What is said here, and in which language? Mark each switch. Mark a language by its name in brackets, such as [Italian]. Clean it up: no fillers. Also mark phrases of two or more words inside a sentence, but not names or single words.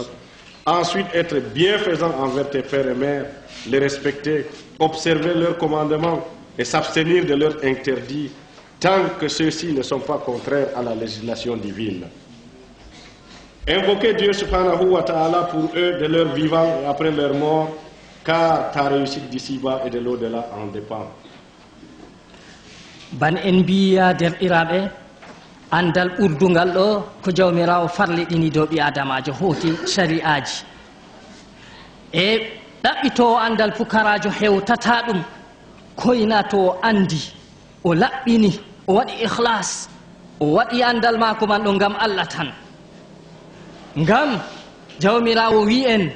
[French] Ensuite, être bienfaisant envers tes pères et mères, les respecter, observer leurs commandements et s'abstenir de leurs interdits, tant que ceux-ci ne sont pas contraires à la législation divine. Invoquez Dieu [Arabic] سبحانه وتعالى [French] pour eux de leur vivant et après leur mort, car ta réussite d'ici-bas et de l'au-delà en dépend. [Fula] Ban en mbiya derɗiraɓe andal ɓurdungal ɗo ko jawmirawo farliɗini dow ɓi adamajo hooti shari'aji e ɗaɓɓitowo andal pukarajo hewtata ɗum koyna to andi o laɓɓini o waɗi ihlas o waɗi andal mako man ɗo ngam Allah tan ngam jawmirawo wi en